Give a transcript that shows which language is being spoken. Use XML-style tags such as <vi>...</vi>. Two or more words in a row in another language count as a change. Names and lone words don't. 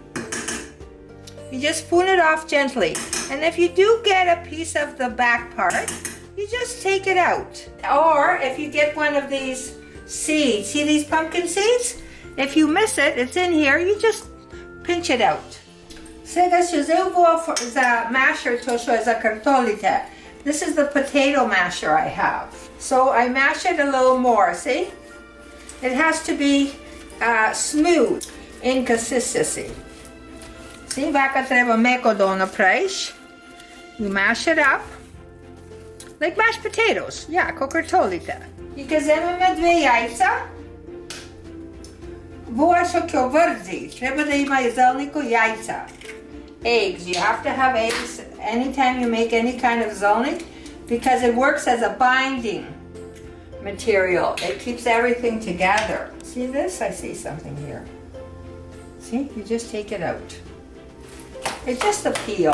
<en>You just spoon it off gently. And if you do get a piece of the back part, you just take it out. Or if you get one of these seeds, see these pumpkin seeds? If you miss it, it's in here, you just pinch it out.</en> <mk>Сега ще взема за masher to за картолите.</mk> <en>This is the potato masher I have. So I mash it a little more, see? It has to be smooth in consistency. See,</en> <mk>вака треба меко да направиш.</mk> <en>You mash it up. Like mashed potatoes. Yeah,</en> <mk>ко картолите. И ќе земеме две јајца. Воа што ќе врзи. Треба да има зелнико јајца.</mk> <en>Eggs. You have to have eggs anytime you make any kind of zelnik, because it works as a binding material. It keeps everything together. See this? I see something here. See? You just take it out. It's just a peel.</en>